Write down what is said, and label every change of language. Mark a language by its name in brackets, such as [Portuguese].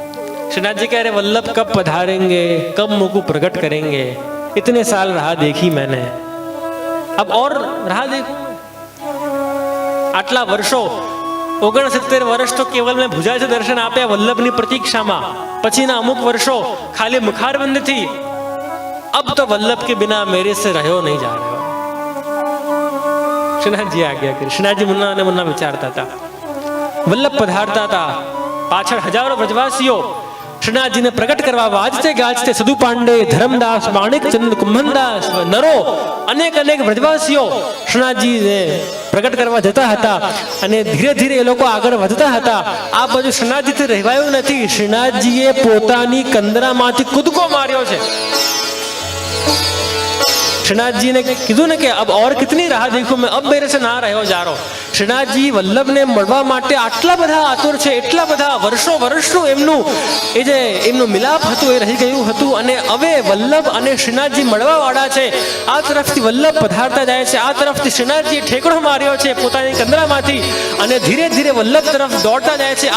[Hindi] श्रीनाथ कह रहे वल्लभ कब पधारेंगे, कब मुझको प्रकट करेंगे, इतने साल राह देखी मैंने, अब और राह देखूं. [Gujarati] आटला वर्षो 69 વર્ષ તો કેવલ મેં ભુજા છે દર્શન આપ્યા વલ્લભની પ્રતીક્ષામાં. પછીના અમુક વર્ષો ખાલી મુખારબંધથી. [Hindi] अब तो वल्लभ के बिना मेरे से रहो नहीं जा रहे. [Gujarati] श्रीनाथजी आज्ञा કરી. શ્રીનાથજી મુન્ના અને મુન્ના વિચારતા હતા. વલ્લભ પધારતા હતા. પાછળ હજારો વ્રજવાસીઓ શ્રીનાથજીને પ્રગટ કરવા વાજતે ગાજતે સદુ પાંડે, ધર્મદાસ, માણિકચંદ, કુંભનદાસ, નરો અનેક વ્રજવાસીઓ શ્રીનાથજીને પ્રગટ કરવા જતા હતા. અને ધીરે ધીરે એ લોકો આગળ વધતા હતા. આ બાજુ શ્રીનાથજીથી રહેવાયું નથી. શ્રીનાથજીએ પોતાની કંદરામાંથી કૂદકો માર્યો છે. [Hindi] श्रीनाथ जी ने कीधुं ने कि अब और कितनी राह देखूं मैं, अब मेरे से ना रहो जा रहो. [Gujarati] શ્રીનાથજી વલ્લભને મળવા માટે આટલા બધા આતુર છે, એટલા બધા વર્ષોનું એમનું એ જે એમનું મિલાપ હતું એ રહી ગયું હતું. અને હવે વલ્લભ અને શ્રીનાથજી મળવા વાળા છે. આ તરફથી વલ્લભ પધારતા જાય છે, આ તરફથી શ્રીનાથજીએ ઠેકડો માર્યો છે પોતાની કંદરામાંથી અને ધીરે ધીરે વલ્લભ તરફ દોડતા જાય છે.